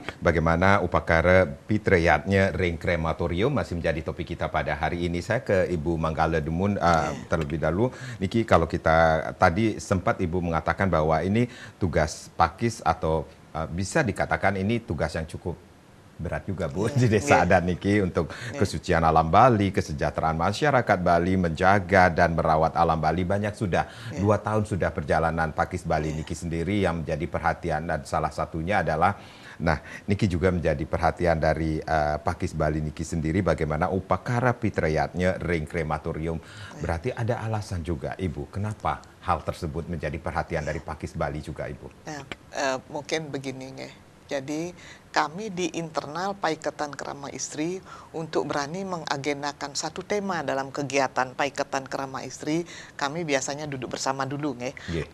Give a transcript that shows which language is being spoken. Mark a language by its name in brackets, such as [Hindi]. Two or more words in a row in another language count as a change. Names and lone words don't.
[Indonesian] Bagaimana upacara Pitrayatnya Ring Krematorium masih menjadi topik kita pada hari ini. Saya ke Ibu Manggala Dumun terlebih dahulu. Niki, kalau kita tadi sempat Ibu mengatakan bahwa ini tugas Pakis atau bisa dikatakan ini tugas yang cukup berat juga Bu di desa adat niki untuk kesucian alam Bali, kesejahteraan masyarakat Bali, menjaga dan merawat alam Bali. Banyak sudah 2 tahun sudah perjalanan Pakis Bali niki sendiri yang menjadi perhatian, dan salah satunya adalah niki juga menjadi perhatian dari Pakis Bali niki sendiri, bagaimana upakara pitrayatnya ring krematorium. Berarti ada alasan juga Ibu kenapa hal tersebut menjadi perhatian dari Pakis Bali juga Ibu. Mungkin begini nggih. Jadi kami di internal Paiketan Krama Istri untuk berani mengagendakan satu tema dalam kegiatan Paiketan Krama Istri, kami biasanya duduk bersama dulu nggih.